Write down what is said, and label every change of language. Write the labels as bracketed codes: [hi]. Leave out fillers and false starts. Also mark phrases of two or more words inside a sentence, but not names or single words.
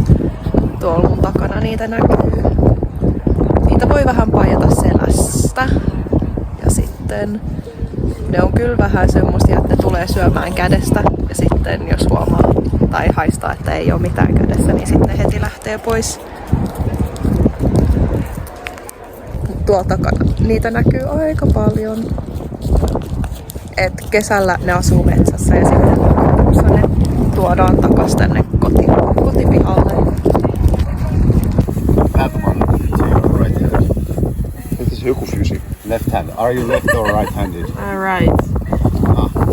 [fi] Tuolla mun takana niitä näkyy. Niitä voi vähän paijata selästä ja sitten ne on kyllä vähän semmosia, että ne tulee syömään kädestä ja sitten jos huomaa tai haistaa, että ei ole mitään kädessä, niin sitten ne heti lähtee pois. Tuolla takana niitä näkyy aika paljon. Et kesällä ne asuu metsässä ja sitten lokakuussa ne tuodaan takas tänne kotipihalle. [en] That one to your right hand. [fi] Nyt se joku fysi. [en] Left hand. Are you left or right-handed? Right. Ah.